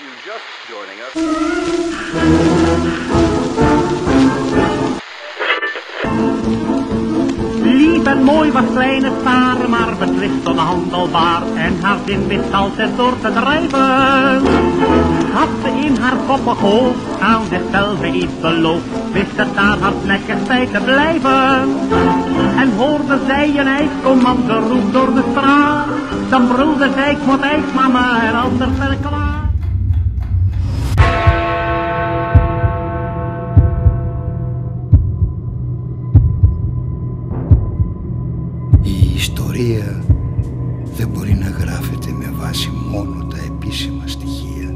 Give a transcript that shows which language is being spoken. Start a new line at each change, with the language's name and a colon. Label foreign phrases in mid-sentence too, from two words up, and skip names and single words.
English: just joining us.
Dutch: Lief en mooi was kleine Saar, maar beslist onhandelbaar. En haar zin wist altijd door te drijven. Had ze in haar koppig hoofd aan zichzelf iets beloofd, wist het daar hardnekkig bij te blijven. En hoorde zij een ijscommando roep door de straat, dan brulde zij: ik moet ijs, mama, en anders ben ik klaar.
Greek: Η ιστορία δεν μπορεί να γράφεται με βάση μόνο τα επίσημα στοιχεία.